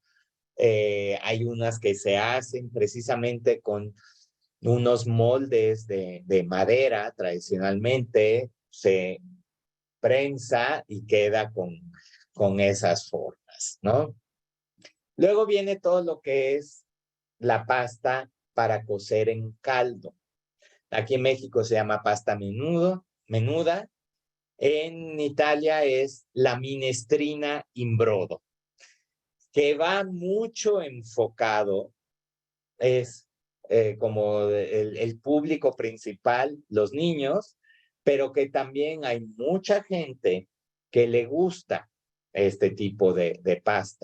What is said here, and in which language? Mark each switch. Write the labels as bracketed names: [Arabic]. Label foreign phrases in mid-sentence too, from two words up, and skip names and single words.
[Spanish] Hay unas que se hacen precisamente con unos moldes de madera, tradicionalmente se prensa y queda con esas formas, ¿no? Luego viene todo lo que es la pasta para cocer en caldo. Aquí en México se llama pasta menuda. En Italia es la [Italian] minestrina in brodo, [Spanish] que va mucho enfocado, es como el público principal, los niños, pero que también hay mucha gente que le gusta este tipo de pasta.